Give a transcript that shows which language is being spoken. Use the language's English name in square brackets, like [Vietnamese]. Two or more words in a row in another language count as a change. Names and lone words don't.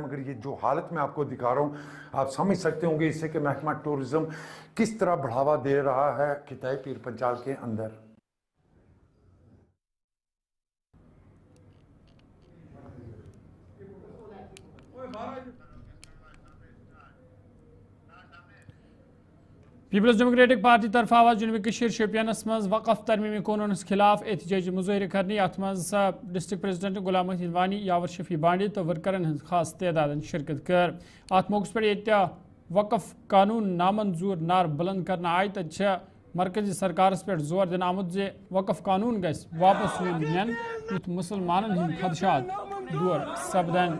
[Hindi] मगर ये जो हालत मैं आपको दिखा रहा हूँ आप समझ सकते होंगे इससे कि महकमा टूरिज़्म किस तरह बढ़ावा दे रहा है किताए पीर पंचाल के अंदर। [Kashmiri] पीपल्स डेमोक्रेटिक पार्टी तरफ आवाज जनूबी कशीर शोपियानस मज वक़फ़ तरमीमी कानूनस खिलाफ एहतजाजी मुज़ाहिर करने, अत मज [English] district president [Kashmiri] गुलाम मोहद्दीन वानी, यावर शफी बांडी तो वर्करन हज खास तादाद शिरकत कर। अत मौके पर ये वक़फ़ कानून नामंजूर नार बुलंद करना आय तो मरकजी सरकार पे जोर दिन आमुत जे वक़फ़ कानून गस वापस नीन युथ मुसलमान हंद खदशात दूर सपदन।